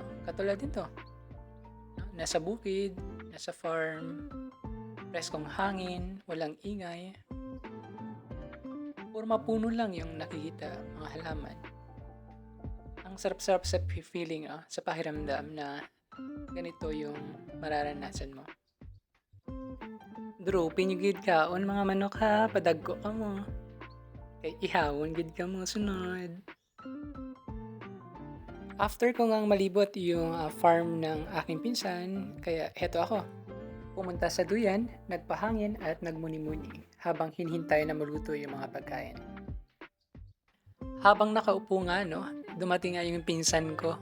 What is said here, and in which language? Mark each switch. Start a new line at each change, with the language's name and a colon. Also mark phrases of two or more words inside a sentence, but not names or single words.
Filipino: Katulad nito, nasa bukid, nasa farm, preskong hangin, walang ingay. Puro mapuno lang yung nakikita, mga halaman. Ang sarap-sarap sa feeling, sa pakiramdam na ganito yung mararanasan mo.
Hiligaynon: Drooping yung gid kaon mga manok ha, padagko ka mo. Kay ihawon gid ka mo sunod.
Filipino: After ko ngang malibot yung farm ng aking pinsan, kaya heto ako. Pumunta sa duyan, nagpahangin at nagmuni-muni habang hinihintay na maluto yung mga pagkain. Habang nakaupo nga, no, dumating nga yung pinsan ko.